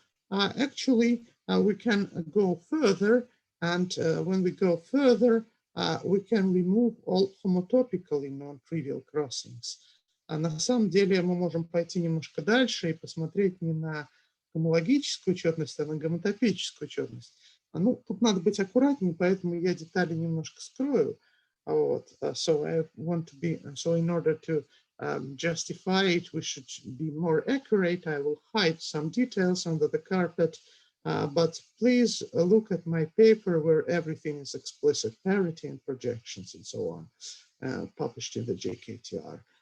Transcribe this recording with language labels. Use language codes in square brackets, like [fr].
[en] Actually, we can go further, and when we go further, we can remove all homotopically non-trivial crossings. [ru] На самом деле мы можем пойти немножко дальше и посмотреть не на гомологическую четность, а на гомотопическую четность. Ну, тут надо быть аккуратнее, поэтому я детали немножко скрою. [en] So in order to justify it, we should be more accurate. I will hide some details under the carpet, but please look at my paper where everything is explicit, parity and projections and so on, published in the JKTR.